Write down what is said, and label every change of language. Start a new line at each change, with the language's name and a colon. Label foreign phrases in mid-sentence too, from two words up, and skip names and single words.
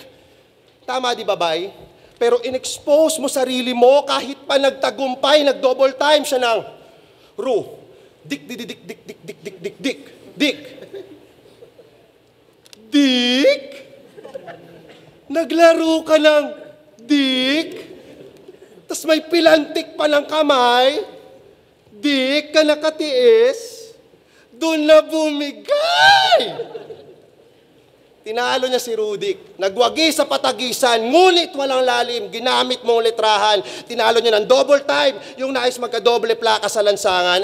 Filipino: Tama di ba, bay? Pero in-expose mo sarili mo kahit pa nagtagumpay, nag-
English: double time
Filipino: siya ng Ru, dik, dik, dik, dik, dik, dik, dik, dik, dik, dik. Dik? Naglaro ka ng dik? Tas may pilantik pa ng kamay? Dik ka nakatiis? Doon na bumigay! Tinalo niya si Rudik. Nagwagi sa patagisan, ngunit walang lalim. Ginamit mong litrahan. Tinalo niya ng
English: double time.
Filipino: Yung nais magka-doble plaka sa lansangan.